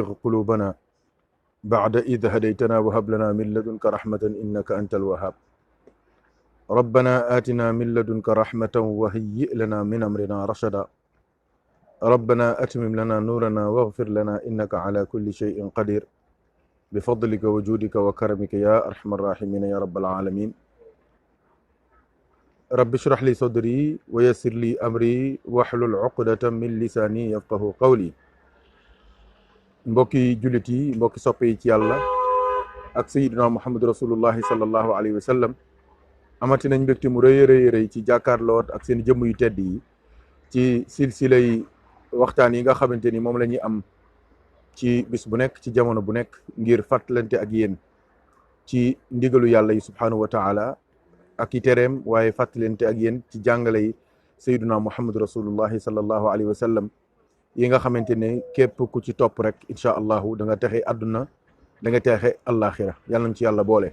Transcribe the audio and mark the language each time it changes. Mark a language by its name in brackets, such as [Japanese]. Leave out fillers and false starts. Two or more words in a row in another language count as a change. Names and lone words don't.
[Arabic] قلوبنا بعد إذ هديتنا وهب لنا من لدنك رحمة إنك أنت الوهاب ربنا آتنا من لدنك رحمة وهيئ لنا من أمرنا رشدا ربنا أتمم لنا نورنا واغفر لنا إنك على كل شيء قدير بفضلك وجودك وكرمك يا أرحم الراحمين يا رب العالمين رب اشرح لي صدري ويسر لي أمري واحلل عقدة من لساني يفقه قولي [Wolof] mbokki jullit yi mbokki soppe yi ci yàlla ak [Arabic] sayyidina muhammad رسول الله صلى الله عليه و [Wolof] sallam amati nañ mbégte mu rëy ci jàkkaarloot ak seen jëmm yu tedd yi ci silsilay waxtaan yi nga xamante ni moom la ñuy am ci bis bu nekk ci jamono bu nekk ngir fàttalante ak yéen ci ndigalu yàlla yi [Arabic] سبحانه وتعالى [Wolof] ak i tereem waaye fàttalante ak yéen ci jàngale yi sayyidina muhammad [Arabic] رسول الله صلى الله عليه وسلم [Wolof] yi nga xamante ne képp ku ci topp rek [Arabic] إن شاء الله [Wolof] da nga texe àdduna da nga texe àllaaxira yàlla nañ ci yàlla boole.